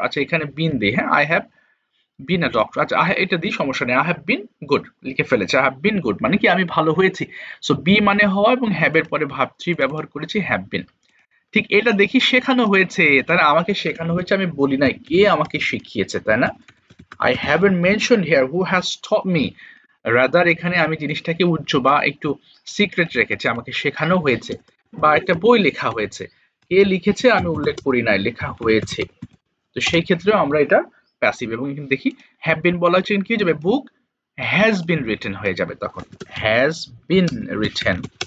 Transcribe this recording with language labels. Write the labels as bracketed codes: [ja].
[bn] আচ্ছা, এখানে বিন দিই, হ্যাঁ, [en] I have been a doctor. [bn] আচ্ছা, এটা দিই, সমস্যা নেই। [en] I have been good [bn] লিখে ফেলেছি। [en] I have been good [bn] মানে কি আমি ভালো হয়েছি। সো বি মানে হওয়া, এবং হ্যাভ এর পরে ভার্ব থ্রি ব্যবহার করেছি হ্যাভ বিন। ঠিক এটা দেখি শেখানো হয়েছে, তাই না? আমাকে শেখানো হয়েছে, আমি বলি নাই কে আমাকে শিখিয়েছে, তাই না? [en] I haven't mentioned here who has taught me. [bn] Rather এখানে আমি জিনিসটাকে উজ্জ্ব বা একটু সিক্রেট রেখেছি, আমাকে শেখানো হয়েছে বা একটা বই লেখা হয়েছে, কে লিখেছে আমি উল্লেখ করি নাই, লেখা হয়েছে। তো সেই ক্ষেত্রেও আমরা এটা প্যাসিভ। এবং এখানে দেখি হ্যাভ বিন বলা হচ্ছে, কি হয়ে যাবে? [en] book has been written [bn] হয়ে যাবে, তখন [en] Has been written.